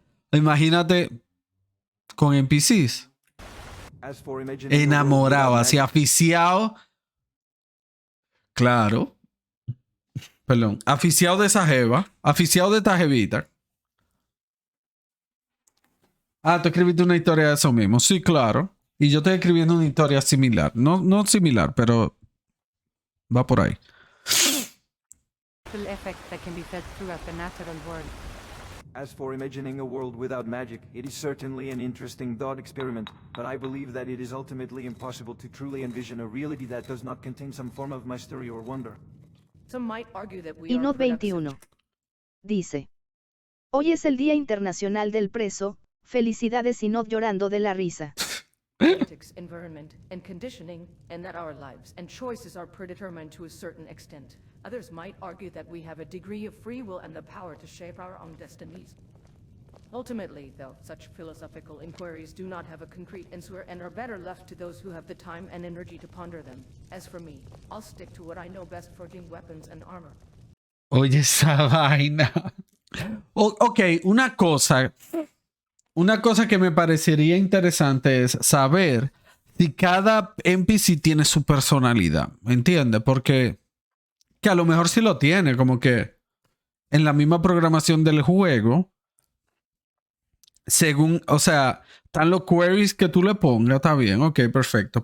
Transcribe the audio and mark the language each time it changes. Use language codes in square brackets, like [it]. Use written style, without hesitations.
[es] Imagínate con NPCs. Enamorado, así aficiado. Claro. Perdón. Aficiado de esa jeva. Aficiado de esta jevita. Tú escribiste una historia de eso mismo. Sí, claro. Y yo estoy escribiendo una historia similar. No similar, pero va por ahí. [en] Effect that can be felt throughout the natural world. As for imagining a world without magic, it is certainly an interesting thought experiment, but I believe that it is ultimately impossible to truly envision a reality that does not contain some form of mystery or wonder. Some might argue that we [es] Y [en] are [es] no [en] products of [es] 21. Dice. Hoy es el Día Internacional del Preso. Felicidades y no llorando de la risa. [en] politics, environment, and conditioning, and that our lives and choices are predetermined to a certain extent. Others might argue that we have a degree of free will and the power to shape our own destinies. Ultimately, though, such philosophical inquiries do not have a concrete answer and are better left to those who have the time and energy to ponder them. As for me, I'll stick to what I know best, forging weapons and armor. [es] Oye, esa vaina. Ok, una cosa que me parecería interesante es saber si cada NPC tiene su personalidad. ¿Me entiendes? Porque que a lo mejor sí lo tiene, como que en la misma programación del juego, según, o sea, están los queries que tú le pongas, está bien, ok, perfecto.